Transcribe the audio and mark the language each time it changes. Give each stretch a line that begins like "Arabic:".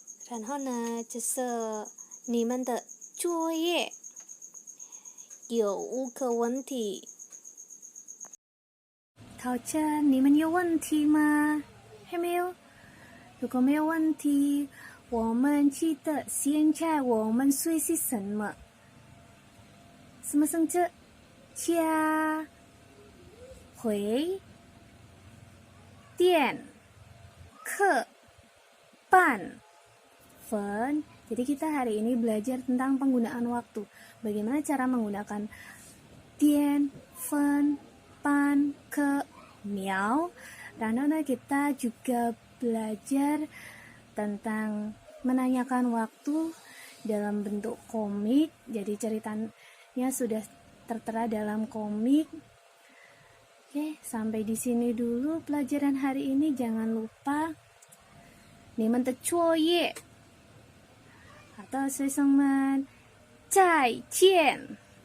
Chinese: 然后呢，就是你们的作业有5个问题。考卷，你们有问题吗？还没有？如果没有问题，我们记得现在我们学习什么？什么生字？家、回、电、课、ban, fen.
Indonesian: Jadi kita hari ini belajar tentang penggunaan waktu. Bagaimana cara menggunakan tien, fen, pan, ke, miao. Dan kita juga belajar tentang menanyakan waktu dalam bentuk komik. Jadi ceritanya sudah tertera dalam komik. Oke, sampai di sini dulu pelajaran hari ini. Jangan lupa
Chinese: 你们的作业。好的，学生们，再见。